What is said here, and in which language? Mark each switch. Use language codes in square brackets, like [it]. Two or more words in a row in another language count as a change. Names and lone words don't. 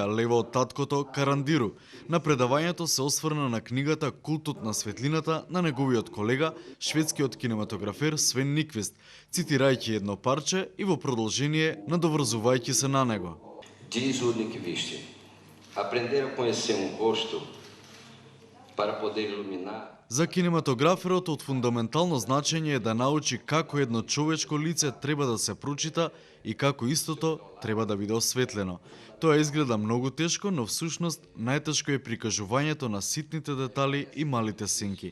[mk] лева од таткото Карандиру, на предавањето се осврна на книгата Култот на светлината на неговиот колега, шведскиот кинематографер Свен Никвист, цитирајќи едно парче и во продолжение надоврзувајќи се на него. [pt] Diz o Nikvist, aprender a conhecer rosto para poder iluminar. [mk] За кинематограферот од фундаментално значење е да научи како едно човечко лице треба да се прочита и како истото треба да биде осветлено. Тоа изгледа многу тешко, но всушност најтешко е прикажувањето на ситните детали и малите сенки.